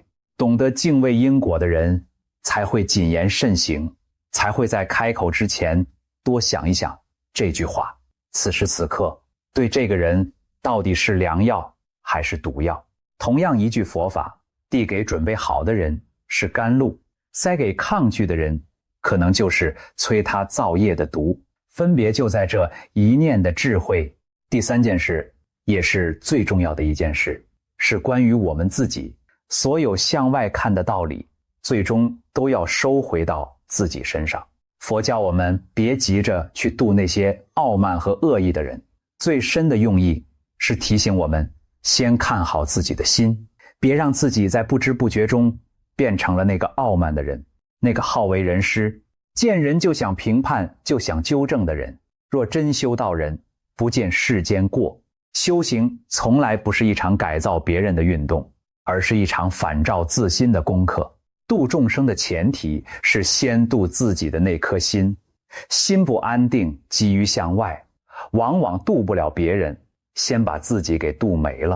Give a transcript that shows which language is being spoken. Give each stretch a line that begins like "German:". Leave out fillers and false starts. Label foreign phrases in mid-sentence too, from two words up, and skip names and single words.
Chinese: 懂得敬畏因果的人，才會謹言慎行，才會在開口之前多想一想這句話，此時此刻對這個人到底是良藥還是毒藥。同樣一句佛法，遞給準備好的人是甘露，塞給抗拒的人可能就是催他造業的毒。分別就在這一念的智慧。第三件事，也是最重要的一件事，是關於我們自己。所有向外看的道理，最終都要收回到自己身上。佛教我們別急着去度那些傲慢和惡意的人，最深的用意是提醒我們先看好自己的心，別讓自己在不知不覺中變成了那個傲慢的人，那個好為人師，見人就想評判，就想糾正的人。若真修道人，不見世間過。修行從來不是一場改造別人的運動，而是一場反照自心的功課。度眾生的前提是先度自己的那顆心，心不安定，急於向外，往往度不了別人，先把自己給度沒了。